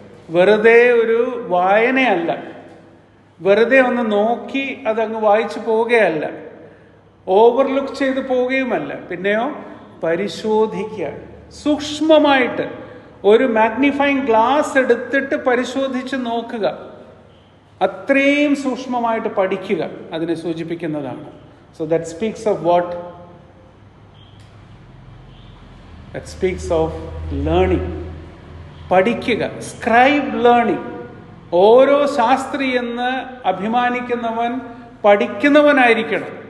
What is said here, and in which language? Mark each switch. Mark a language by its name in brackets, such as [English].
[Malayalam] വെറുതെ ഒരു വായനയല്ല, വെറുതെ ഒന്ന് നോക്കി അതങ്ങ് വായിച്ചു പോവുകയല്ല, ഓവർലുക്ക് ചെയ്ത് പോവുകയുമല്ല. പിന്നെയോ പരിശോധിക്കുക, സൂക്ഷ്മമായിട്ട് ഒരു മാഗ്നിഫൈങ് ഗ്ലാസ് എടുത്തിട്ട് പരിശോധിച്ച് നോക്കുക. അത്രയും സൂക്ഷ്മമായിട്ട് പഠിക്കുക അതിനെ സൂചിപ്പിക്കുന്നതാണ്. [English] So that speaks of what? That speaks of learning. [Malayalam] പഠിക്കുക, [English] Scribe learning. [Malayalam] ഓരോ ശാസ്ത്രി എന്ന് അഭിമാനിക്കുന്നവൻ പഠിക്കുന്നവനായിരിക്കണം.